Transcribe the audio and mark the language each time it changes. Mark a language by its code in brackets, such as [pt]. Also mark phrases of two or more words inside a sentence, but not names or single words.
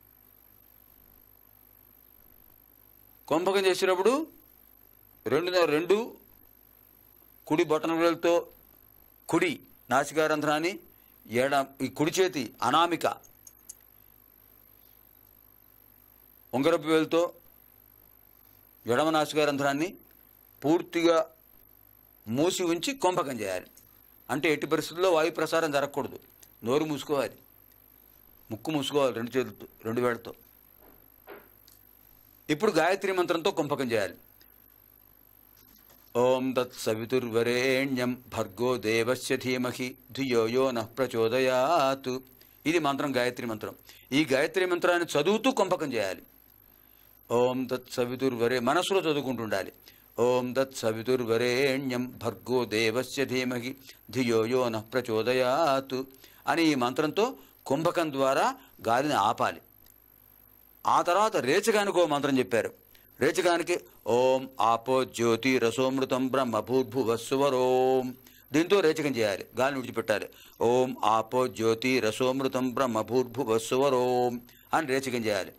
[te] కుంభకం చేసినప్పుడు రెండు కుడి బొటన వేలుతో కుడి నాసికారంధ్రాన్ని, ఈ కుడి చేతి అనామిక ఉంగరపు వేలుతో ఎడమ నాసికారంధ్రాన్ని పూర్తిగా మూసి ఉంచి కుంభకం చేయాలి. అంటే ఎట్టి పరిస్థితుల్లో వాయు ప్రసారం జరగకూడదు. నోరు మూసుకోవాలి, ముక్కు మూసుకోవాలి, రెండు చేతులతో, రెండు వేళ్లతో. ఇప్పుడు గాయత్రీ మంత్రంతో కుంభకం చేయాలి. [sa] ఓం తత్ సవితుర్వరేణ్యం భర్గో దేవస్య ధీమహి ధియో యో నః ప్రచోదయాత్. [te] ఇది మంత్రం, గాయత్రీ మంత్రం. ఈ గాయత్రీ మంత్రాన్ని చదువుతూ కుంభకం చేయాలి. [sa] ఓం తత్ [te] మనసులో చదువుకుంటుండాలి. [sa] ఓం తత్ సవితుర్వరేణ్యం భర్గో దేవస్య ధీమహి ధియో యో నః ప్రచోదయాత్ [te] అని ఈ మంత్రంతో కుంభకం ద్వారా గాలిని ఆపాలి. ఆ తర్వాత రేచకానికి ఓ మంత్రం చెప్పారు. రేచకానికి [sa] ఓం ఆపో జ్యోతి రసోమృతం బ్రహ్మ భూర్భువస్సువరోం. [te] దీంతో రేచకం చేయాలి, గాలిని విడిచిపెట్టాలి. [sa] ఓం ఆపో జ్యోతి రసోమృతం బ్రహ్మ భూర్భువస్సువరోం [te] అని రేచకం చేయాలి.